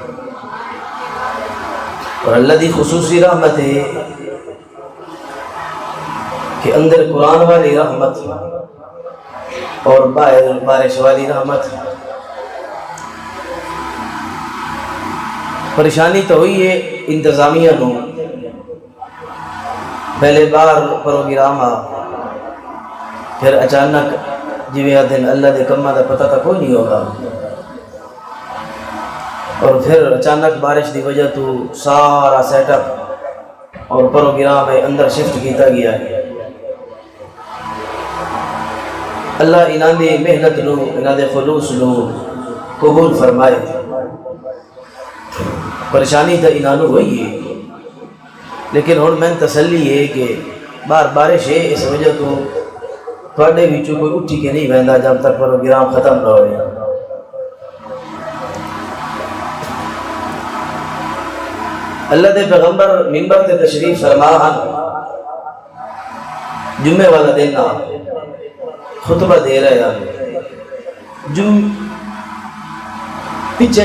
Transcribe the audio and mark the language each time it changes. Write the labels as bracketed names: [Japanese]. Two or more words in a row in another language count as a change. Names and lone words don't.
[Punjabi] اور اللہ دی خصوصی رحمت ہے کہ اندر قرآن والی رحمت اور باہر بارش والی رحمت۔ پریشانی تو ہوئی ہے انتظامیہ نو، پہلے بار پروگرام آ، پھر اچانک جویں دن اللہ دے کماں دا پتہ تک کوئی نہیں ہوگا، اور پھر اچانک بارش دی وجہ تو سارا سیٹ اپ اور پروگرام اندر شفٹ کیتا گیا ہے۔ اللہ انہاں دی محنت نو، انہاں دے خلوص نو قبول فرمائے۔ پریشانی تو انہاں نو ہوئی ہے، لیکن ہن میں تسلی ہے کہ بارش ہے، اس وجہ تو تھوڑے وچوں کوئی اٹھی کے نہیں بہندا جب تک پروگرام ختم نہ ہوئے۔ اللہ دے پیغمبر منبر تے تشریف فرما ہن، جمعے والا دن خطبہ دے رہے ہیں، پیچھے